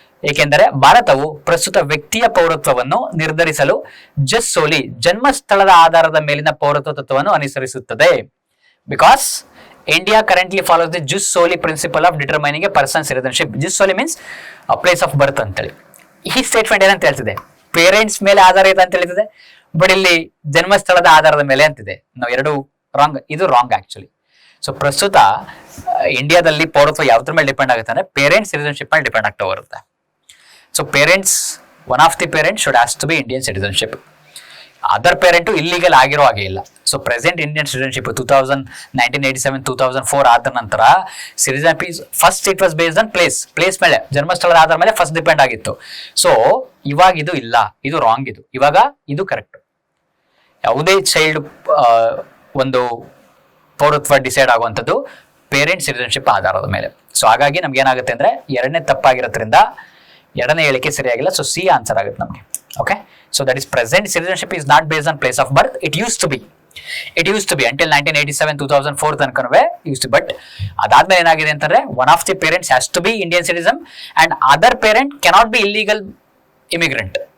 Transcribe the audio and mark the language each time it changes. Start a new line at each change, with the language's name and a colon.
Kannada: ಏಕೆಂದರೆ ಭಾರತವು ಪ್ರಸ್ತುತ ವ್ಯಕ್ತಿಯ ಪೌರತ್ವವನ್ನು ನಿರ್ಧರಿಸಲು ಸೋಲಿ ಜನ್ಮಸ್ಥಳದ ಆಧಾರದ ಮೇಲಿನ ಪೌರತ್ವ ತತ್ವವನ್ನು ಅನುಸರಿಸುತ್ತದೆ.
English: Because India currently follows the jus soli principle of determining a person's citizenship. Jus soli means a place of birth
Kannada: ಅಂತೇಳಿ. ಈ ಸ್ಟೇಟ್ಮೆಂಟ್ ಏನಂತ ಹೇಳ್ತಿದೆ, ಪೇರೆಂಟ್ಸ್ ಮೇಲೆ ಆಧಾರಿತ ಅಂತ ಹೇಳ್ತಿದೆ, ಬಟ್ ಇಲ್ಲಿ ಜನ್ಮಸ್ಥಳದ ಆಧಾರದ ಮೇಲೆ ಅಂತಿದೆ. ನಾವು ಎರಡು ರಾಂಗ್, ಇದು ರಾಂಗ್ ಆಕ್ಚುಲಿ. ಸೊ ಪ್ರಸ್ತುತ ಇಂಡಿಯಾದಲ್ಲಿ ಪೌರತ್ವ ಯಾವ್ದ್ರ ಮೇಲೆ ಡಿಪೆಂಡ್ ಆಗುತ್ತೆ ಅಂದ್ರೆ ಪೇರೆಂಟ್ಸ್ ಸಿಟಿಜನ್ಶಿಪ್ ಮೇಲೆ ಡಿಪೆಂಡ್ ಆಗ್ತಾ ಬರುತ್ತೆ.
English: So parents, one of the parents should has to be Indian citizenship.
Kannada: Other parent illegal ಆಗಿರೋ ಹಾಗೆ ಇಲ್ಲ. ಸೊ ಪ್ರೆಸೆಂಟ್ ಇಂಡಿಯನ್ ಸಿಟಿಜನ್ಶಿಪ್ 1987, 2004 ಆದ ನಂತರ citizenship
English: first it was based on place
Kannada: ಮೇಲೆ, ಜನ್ಮಸ್ಥಳದ ಆಧಾರ ಮೇಲೆ ಫಸ್ಟ್ ಡಿಪೆಂಡ್ ಆಗಿತ್ತು. ಸೊ ಇವಾಗ ಇದು ಇಲ್ಲ, ಇದು ರಾಂಗ್. ಇವಾಗ ಇದು ಕರೆಕ್ಟ್. ಯಾವುದೇ ಚೈಲ್ಡ್ ಒಂದು ಪೌರತ್ವ ಡಿಸೈಡ್ ಆಗುವಂಥದ್ದು ಪೇರೆಂಟ್ ಸಿಟಿಜನ್ಶಿಪ್ ಆಧಾರದ ಮೇಲೆ. ಸೊ ಹಾಗಾಗಿ ನಮ್ಗೆ ಏನಾಗುತ್ತೆ ಅಂದ್ರೆ ಎರಡನೇ ತಪ್ಪಾಗಿರೋದ್ರಿಂದ ಎರಡನೇ ಹೇಳಿಕೆ ಸರಿಯಾಗಿಲ್ಲ. ಸೊ ಸಿ ಆನ್ಸರ್ ಆಗುತ್ತೆ ನಮಗೆ.
English: Okay, so that is present citizenship is not based on place of birth. It used to be until 1987, 2004
Kannada: ತನಕನೂ
English: used to, but
Kannada: ಅದಾದ್ಮೇಲೆ ಏನಾಗಿದೆ ಅಂತಂದ್ರೆ
English: one of the parents has to be Indian citizen and other parent cannot be illegal immigrant.